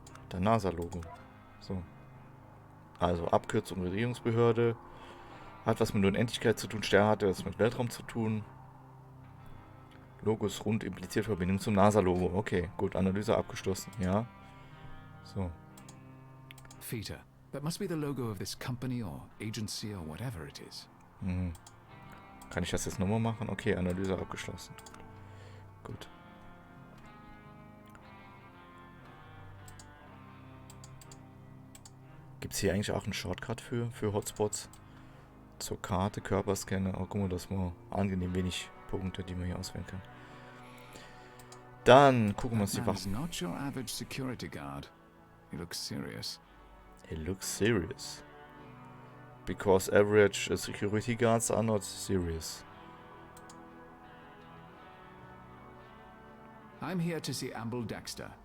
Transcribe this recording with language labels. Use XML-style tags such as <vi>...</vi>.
<de>Der NASA-Logo. So. Also Abkürzung Regierungsbehörde. Hat was mit Unendlichkeit zu tun. Stern hat was mit Weltraum zu tun. Logo ist rund, impliziert Verbindung zum NASA-Logo. Okay, gut, Analyse abgeschlossen, ja. So.</de> <en>Feta. That must be the logo of this company or agency or whatever it is. Hm.</en> <de>Kann ich das jetzt nochmal machen? Okay, Analyse abgeschlossen. Gut. Gibt es hier eigentlich auch einen Shortcut für Hotspots? Zur Karte, Körperscanner. Oh, guck mal, das war angenehm wenig Punkte, die man hier auswählen kann. Dann gucken wir uns die</de> <en>That man is</en> <de>Waffen.</de> <en>not your average security guard. He looks serious. He looks serious. Because average security guards are not serious. I'm here to see Amble Dexter.</en>